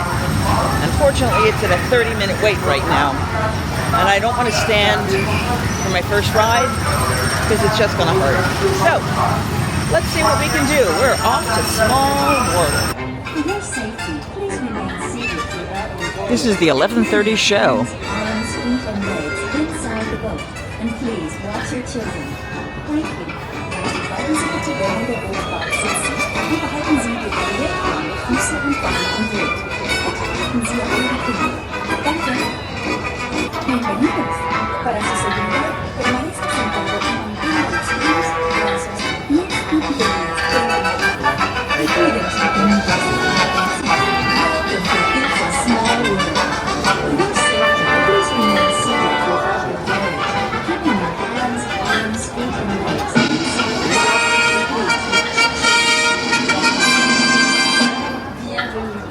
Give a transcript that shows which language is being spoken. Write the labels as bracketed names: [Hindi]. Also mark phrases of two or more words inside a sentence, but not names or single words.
[English] Unfortunately, it's at a 30-minute wait right now, and I don't want to stand for my first ride because it's just going to hurt. So, let's see what we can do. We're off to Small World. For your safety, please remain seated throughout. This is the 11:30 show. Arms, feet, and legs inside the boat, and please watch your children. Thank you. [German] Bleiben Sie bitte während der Bootfahrt sitzen und behalten Sie die Barriereplanung, Füße und Beine im Boot. Achten Sie auf Ihre Kinder. Danke. [Spanish] Bienvenidos. Para su seguridad, permanezca sentado y mantenga los pies, brazos, pies y piernas perpendicular. Cuiden sus pequeñitas. [English] Small World. For your safety, please remain seated throughout your journey, keeping your hands, arms, feet, and legs inside the boat. [French] Bienvenue.